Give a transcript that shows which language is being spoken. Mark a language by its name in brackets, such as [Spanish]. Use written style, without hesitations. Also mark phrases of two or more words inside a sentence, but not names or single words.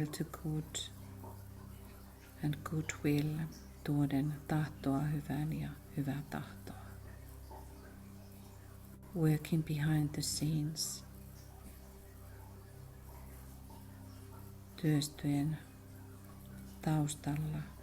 [English] to good and goodwill, [Finnish] tuoden tahtoa hyvään ja hyvää tahtoa. [English] Working behind the scenes, [Finnish] työstöjen taustalla.